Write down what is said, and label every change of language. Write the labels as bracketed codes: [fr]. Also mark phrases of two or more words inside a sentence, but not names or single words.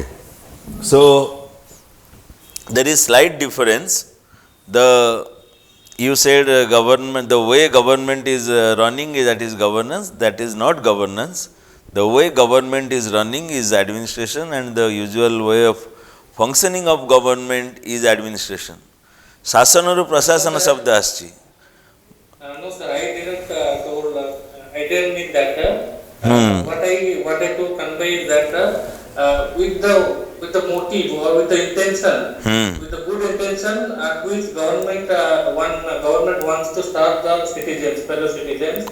[en] So there is slight difference. You said government, the way government is running that is governance. That is not governance. The way government is running is administration, and the usual way of functioning of government is administration. [or] ଶାସନରୁ ପ୍ରଶାସନ ଶବ୍ଦ ଆଛି. [en] No sir, I didn't mean that. What I to convey is that with the motive or with the intention, with the good intention at which government wants to serve the citizens, fellow citizens.